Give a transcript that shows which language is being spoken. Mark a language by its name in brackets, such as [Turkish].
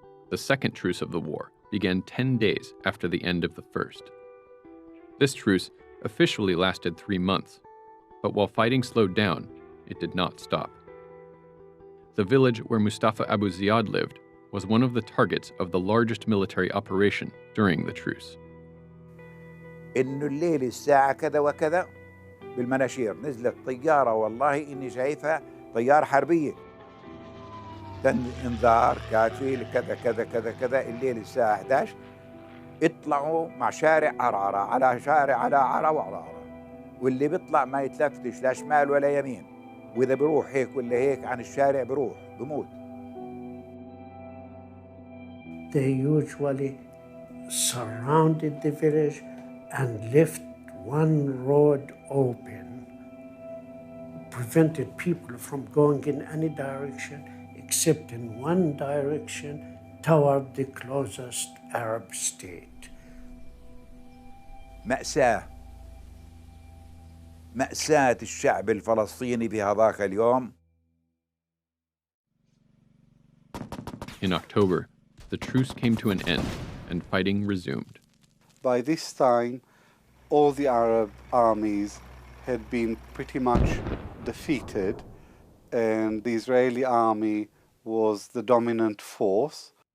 [English] The second truce of the war began 10 days after the end of the first. This truce officially lasted 3 months, but while fighting slowed down, it did not stop. The village where Mustafa Abu Ziyad lived was one of the targets of the largest military operation during the truce. [Arabic] إنه الليل الساعة كذا وكذا بالمناشير نزلت طيارة، والله إني شايفها طيارة حربية، انذار كاتفي كذا كذا كذا كذا، الليل الساعة 11 اطلعوا مع شارع عرعرة على شارع على عرعرة وعرعرة، واللي بيطلع ما يتلفتش لا شمال ولا يمين، وإذا بروح هيك ولا هيك عن الشارع بروح بموت. [English] They usually surrounded the village and left one road open, prevented people from going in any direction except in one direction toward the closest Arab state. [Arabic] مأساة الشعب الفلسطيني في هذاك اليوم. [English] In October, the truce came to an end and fighting resumed. By this time, all the Arab armies had been pretty much defeated, and the Israeli army was the dominant force.